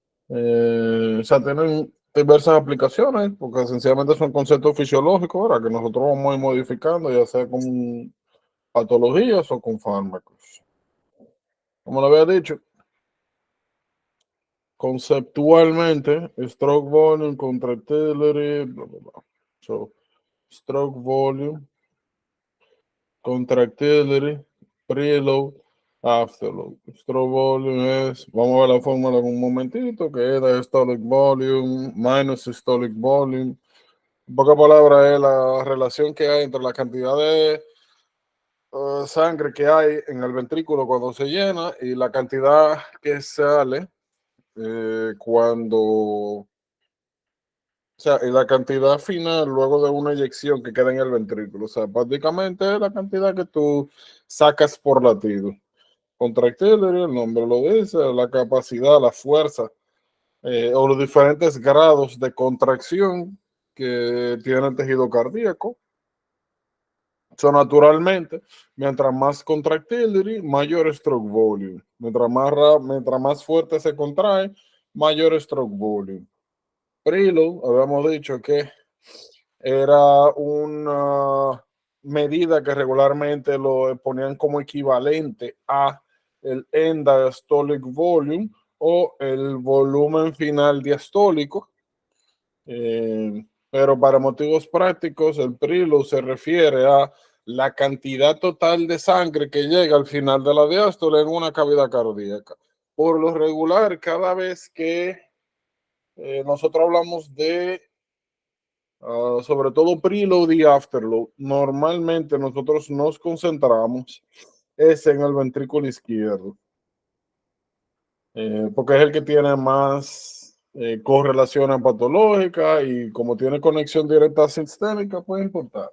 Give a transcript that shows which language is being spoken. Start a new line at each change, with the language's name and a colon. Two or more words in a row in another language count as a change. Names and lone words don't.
Spanish: O sea, tienen diversas aplicaciones, porque sencillamente son conceptos fisiológicos, ¿verdad? Que nosotros vamos a ir modificando, ya sea con patologías o con fármacos. Como lo había dicho, conceptualmente,
English: stroke volume, contractility, bla, bla, bla. So, stroke volume, contractility, preload, afterload. Stroke volume
Spanish: es, vamos a ver la fórmula en un momentito, que es
English: diastolic volume minus systolic volume.
Spanish: En pocas palabras, es la relación que hay entre la cantidad de sangre que hay en el ventrículo cuando se llena y la cantidad que sale cuando, o sea, y la cantidad final luego de una eyección que queda en el ventrículo. O sea, prácticamente es la cantidad que tú sacas por latido. Contractility, el nombre lo dice, la capacidad, la fuerza o los diferentes grados de contracción que tiene el tejido cardíaco. So, naturalmente, mientras más contractility, mayor
English: stroke volume.
Spanish: Mientras más fuerte se contrae, mayor
English: stroke volume.
Spanish: Preload, habíamos dicho que era una medida que regularmente lo ponían como equivalente a el
English: end diastolic volume
Spanish: o el volumen final diastólico. Pero para motivos prácticos, el preload se refiere a la cantidad total de sangre que llega al final de la diástole en una cavidad cardíaca. Por lo regular, cada vez que nosotros hablamos de, sobre todo preload y afterload, normalmente nosotros nos concentramos es en el ventrículo izquierdo, porque es el que tiene más correlación patológica y como tiene conexión directa sistémica, pues importante.